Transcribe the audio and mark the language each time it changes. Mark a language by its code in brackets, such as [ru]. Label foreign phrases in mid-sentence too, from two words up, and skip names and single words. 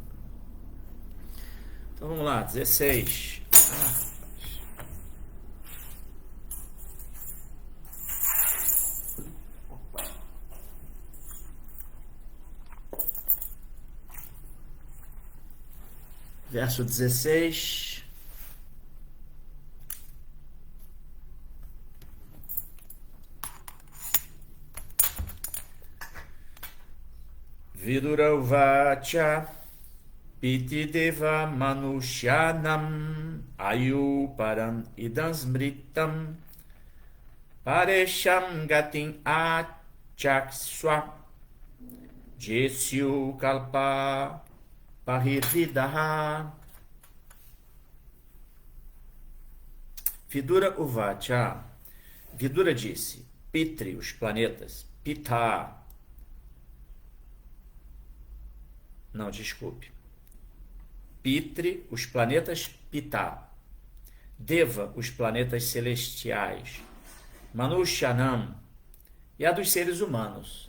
[pt] Então vamos lá, 16. Verso 16. [sa] Vidura uvacha piti deva manushyanam ayu param idam smritam paresham gatim achakswa jesyu kalpa Pahirvidaha. Vidura Uvacha. [pt] Vidura disse: Pitri, os planetas. Pita. Não, desculpe. Pitri, os planetas. Pita. Deva, os planetas celestiais. Manushanam. E a dos seres humanos.